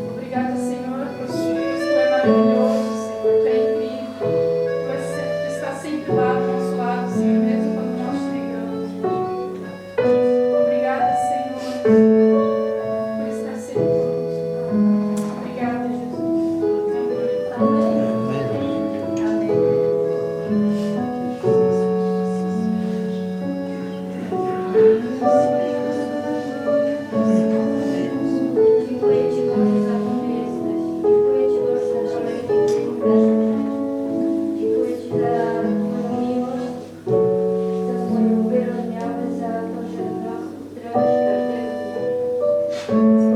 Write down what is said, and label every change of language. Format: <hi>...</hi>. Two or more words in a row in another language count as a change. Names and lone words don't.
<pt>Obrigada, Senhor, por tu é maravilhoso, Senhor, tu é incrível. Tu está sempre lá ao nosso lado, Senhor, mesmo quando nós chegamos. Obrigada, Senhor, por estar sempre conosco. Obrigada, Jesus. Amém.</pt> <pl>Dziękuję Ci, Boże, za to, że jesteś. Dziękuję Ci, Boże, za to, że jesteś. Dziękuję Ci za Twoją miłość, za swoją wyrodniałę, za to, że nas uzdrawiasz każdego dnia.</pl>